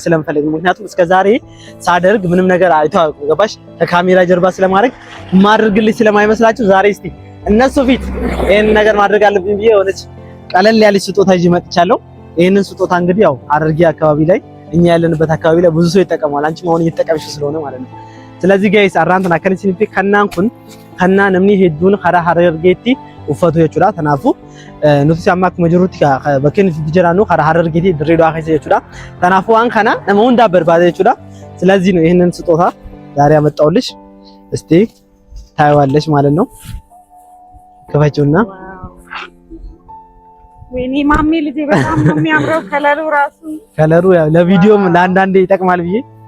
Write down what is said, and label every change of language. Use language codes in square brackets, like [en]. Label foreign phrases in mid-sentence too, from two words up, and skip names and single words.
[am] ስለምፈልግ ምክንያቱም እስከ ዛሬ ሳደርግ ምንም ነገር አይተው ገባሽ ከካሜራ ጀርባ ስለማድረግ ማድረግልኝ ስለማይመስላችሁ ዛሬ እስቲ እነሱ ፊት ይሄን ነገር ማድረግ አለብኝ ብዬ ሆነች ቀለል ያለች ስጦታ ይዤ መጥቻለሁ። ይሄንን ስጦታ እንግዲህ ያው ሐረርጌ አካባቢ ላይ እኛ ያለንበት አካባቢ ላይ ብዙ ሰው ይጠቀማል። አንቺ ማውን እየተጠቀምሽ ስለሆነ ማለት ነው ስለዚህ ጋይስ [om] arraantan akka isinitti kannaan kun kannaa namni hedduun karaa Harargeetti uffatu jechuudha. Kanaafuu nuti amma akkuma jirrutti bakka nuti jiraannu karaa Harargeetti Dirreedhaa keessa jechuudha. Kanaafuu waan kana nama hundaa barbaada jechuudha. [am] ስለዚህ ነው ይሄንን ስጦታ ዛሬ ያመጣውልሽ። እስቲ ታይዋለሽ ማለት ነው። ከፈችውና ወይኔ ማሚ ልጄ በጣም ነው የሚያምረው ከለሩ ያው ለቪዲዮም ለአንዳንዴ ይጠቅማል ብዬ